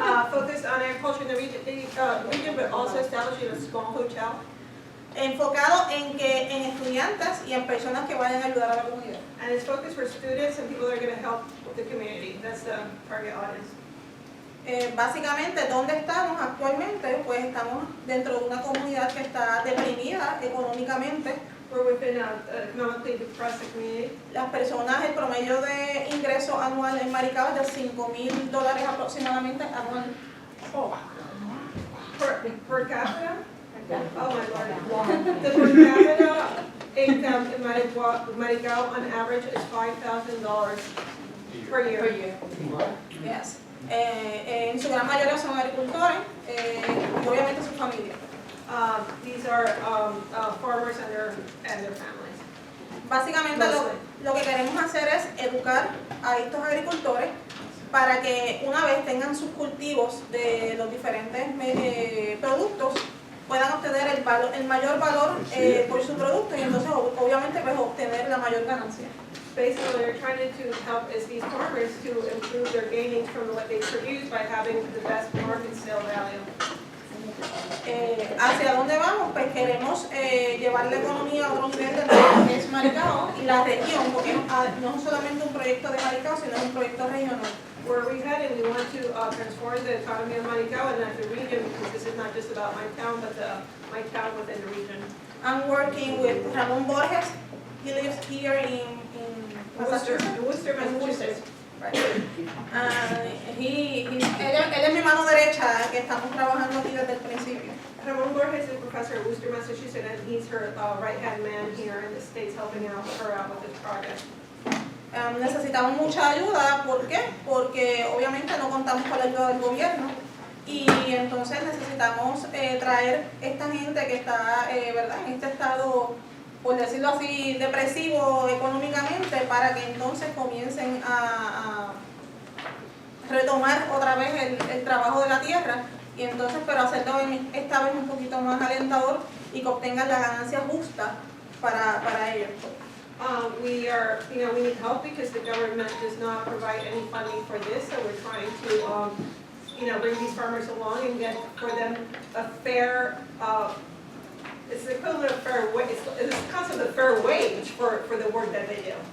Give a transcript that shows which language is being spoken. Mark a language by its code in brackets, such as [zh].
[en] Focused on agriculture in the region, but also establishing a small hotel. [es] Enfocado en estudiantes y en personas que vayan a ayudar a la comunidad. [en] And it's focused for students and people that are going to help with the community. That's the target audience. [es] Básicamente, ¿dónde estamos actualmente? Pues estamos dentro de una comunidad que está deprimida económicamente. [en] for within an economically depressed community. [es] Las personas, el promedio de ingreso anual en Maricao es de $5,000 aproximadamente anual. [en] Per capita? Oh my lord. The per capita income in Maricao on average is $5,000 per year. Yes. [es] En su gran mayoría son agricultores y obviamente sus familias. [en] These are farmers and their families. [es] Básicamente lo que queremos hacer es educar a estos agricultores para que una vez tengan sus cultivos de los diferentes productos puedan obtener el mayor valor por su producto y entonces obviamente pues obtener la mayor ganancia. [en] Basically, what they're trying to help is these farmers to improve their gains from what they produce by having the best market sale value. [es] ¿Hacia dónde vamos? Pues queremos llevar la economía a otro nivel de lo que es Maricao y la región, porque no es solamente un proyecto de Maricao, sino un proyecto regional. [en] Where we headed, we want to transform the economy of Maricao and not the region, because this is not just about my town, but my town within the region. I'm working with Ramón Borges. He lives here in Massachusetts. Worcester, Massachusetts. Right. [es] Él es mi mano derecha, que estamos trabajando aquí desde el principio. [en] Ramón Borges is a professor at Worcester, Massachusetts, and he's her right-hand man here in the States helping her out with this project. [es] Necesitamos mucha ayuda, ¿por qué? Porque obviamente no contamos con la ayuda del gobierno y entonces necesitamos traer esta gente que está ¿verdad? En este estado, por decirlo así, depresivo económicamente, para que entonces comiencen a retomar otra vez el trabajo de la tierra y entonces, pero hacerlo esta vez un poquito más alentador y que obtengan la ganancia justa para ellos. [en] We need help because the government does not provide any funding for this, so we're trying to, bring these farmers along and get for them a fair, it's the equivalent of fair wage, it's the concept of fair wage for the work that they do,